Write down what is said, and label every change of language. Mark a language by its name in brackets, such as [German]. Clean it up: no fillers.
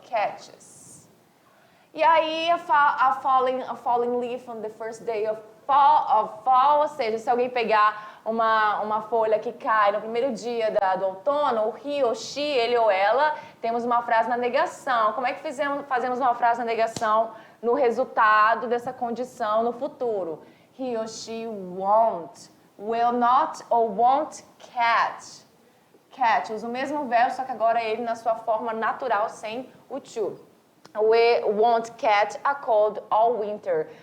[Portuguese] Catches. E aí, [English] a falling leaf on the first day of fall, [Portuguese] ou seja, se alguém pegar uma folha que cai no primeiro dia do outono, o he ou she, ele ou ela, temos uma frase na negação. Como é que fazemos uma frase na negação no resultado dessa condição no futuro? [English] He or she won't, will not ou won't catch. [Portuguese] Catch, usa o mesmo verbo, só que agora ele na sua forma natural, sem o to. [English] We won't catch a cold all winter.